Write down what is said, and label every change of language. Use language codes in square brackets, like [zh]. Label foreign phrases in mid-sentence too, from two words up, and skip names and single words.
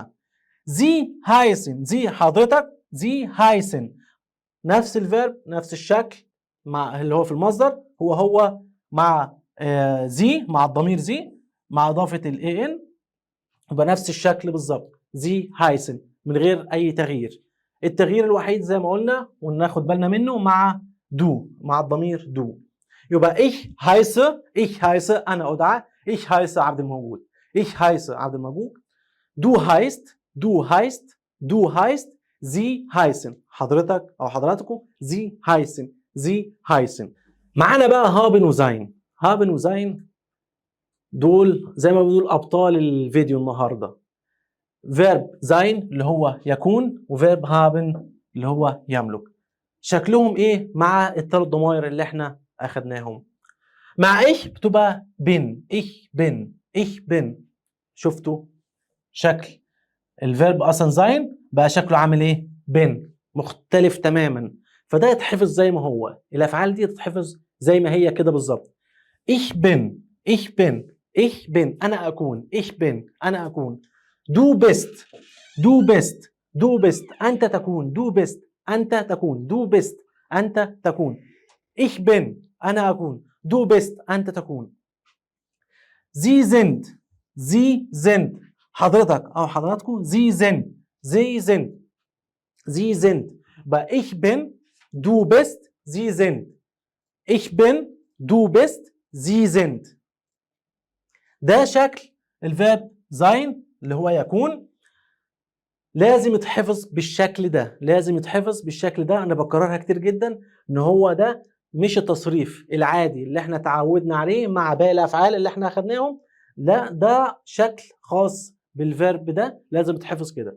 [de] Sie heißen Sie [ar] حضرتك، [de] Sie heißen [ar] نفس الفيرب نفس الشكل مع اللي هو في المصدر، هو مع زي مع الضمير زي مع اضافه الاي ان يبقى نفس الشكل بالظبط. [de] Sie heißen [ar] من غير اي تغيير. التغيير الوحيد زي ما قلنا وناخد بالنا منه مع دو مع الضمير دو. يبقى [de] ich heiße [ar] انا ادعى، [de] ich heiße عبد الموجود، du heißt sie heißen [ar] حضرتك او حضراتكم [de] sie heißen. [ar] معانا بقى هابن وزين. دول زي ما بنقول ابطال الفيديو النهارده. فيرب زين اللي هو يكون، وفيرب هابن اللي هو يملك. شكلهم ايه مع الثلاث ضمائر اللي احنا اخدناهم؟ [de] مع ايش بتبقى بن، ich bin, ich bin. [ar] شفتوا شكل الفيرب اصلا زين بقى شكله عامل ايه؟ بن، مختلف تماما. فده يتحفظ زي ما هو، الافعال دي تتحفظ زي ما هي كده بالظبط. [de] ich bin ich bin ich bin [ar] انا اكون [de] ich bin [ar] انا اكون. [de] du bist du bist du bist [ar] انت تكون [de] du bist [ar] انت تكون [de] du bist [ar] انت تكون. [de] ich bin [ar] انا اكون [de] du bist [ar] انت تكون. [de] sie sind sie sind [ar] حضرتك او حضراتكم [de] sie sind sie sind sie sind. بقى ich bin du bist sie sind. ich bin du bist sie sind. [ar] ده شكل الفيرب زين اللي هو يكون. لازم يتحفظ بالشكل ده، لازم يتحفظ بالشكل ده. انا بكررها كتير جدا ان هو ده مش التصريف العادي اللي احنا تعودنا عليه مع باقي الافعال اللي احنا اخدناهم، لا ده شكل خاص بالفيرب ده لازم يتحفظ كده.